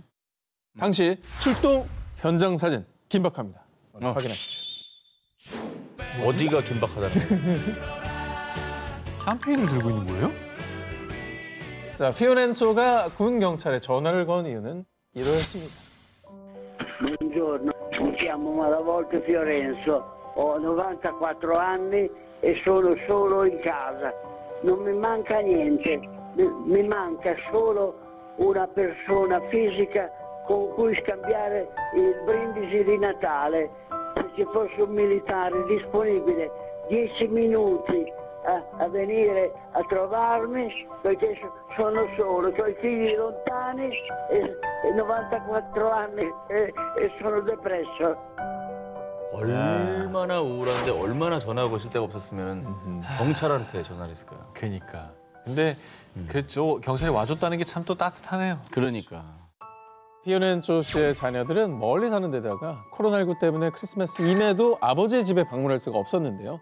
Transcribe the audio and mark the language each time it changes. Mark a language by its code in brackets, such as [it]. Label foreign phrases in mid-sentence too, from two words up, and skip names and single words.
[ko] 당시 출동 현장 사진 긴박합니다. 확인하시죠. 어디가 긴박하다는 캠페인을 들고 있는 거예요? 자, 피오렌조가 군 경찰에 전화를 건 이유는 이러했습니다. [it] Buongiorno, mi chiamo Malavolte Fiorenzo, ho 94 anni e sono solo in casa. Non mi manca niente, mi manca solo una persona fisica con cui scambiare il brindisi di Natale. Se ci fosse un militare disponibile 10 minuti a venire a trovarmi, perché sono solo, ho i figli lontani e 94 anni e sono depresso. [ko] 얼마나 우울한데 얼마나 전화 거실 데가 없었으면 경찰한테 전화를 했을까요? 그러니까. 근데 그저 경찰이 와줬다는 게 참 또 따뜻하네요. 그러니까. 피오렌조 씨의 자녀들은 멀리 사는 데다가 코로나19 때문에 크리스마스 이내도 아버지의 집에 방문할 수가 없었는데요.